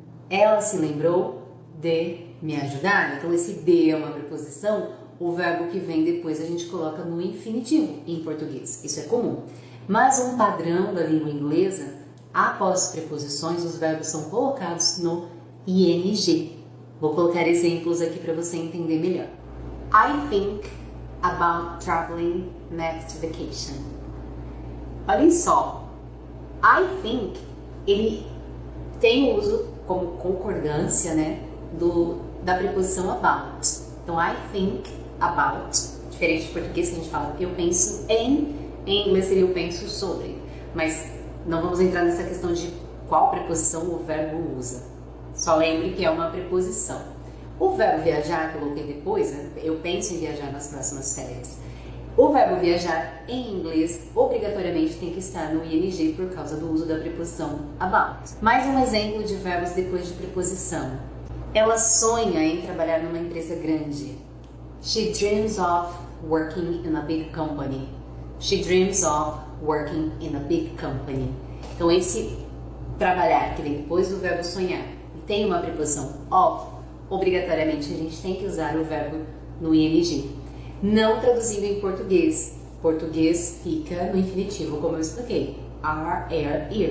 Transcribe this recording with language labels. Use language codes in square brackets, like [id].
[pt] Ela se lembrou de me ajudar. Então, esse de é uma preposição, o verbo que vem depois a gente coloca no infinitivo em português. Isso é comum. Mas um padrão da língua inglesa, após preposições, os verbos são colocados no ING. Vou colocar exemplos aqui para você entender melhor. [en] I think about traveling next vacation. [pt] Olhem só, [en] I think, [pt] ele tem o uso como concordância, né, da preposição about. Então, [en] I think about, [pt] diferente de português que a gente fala eu penso em inglês seria eu penso sobre. Mas não vamos entrar nessa questão de qual preposição o verbo usa. Só lembre que é uma preposição. O verbo viajar, que eu coloquei depois, né? Eu penso em viajar nas próximas férias. O verbo viajar em inglês obrigatoriamente tem que estar no ING por causa do uso da preposição about. Mais um exemplo de verbos depois de preposição. Ela sonha em trabalhar numa empresa grande. [en] She dreams of working in a big company. She dreams of working in a big company. [pt] Então esse trabalhar que vem depois do verbo sonhar e tem uma preposição of, obrigatoriamente a gente tem que usar o verbo no ing. Não traduzindo em português. Português fica no infinitivo, como eu expliquei. Are, ear.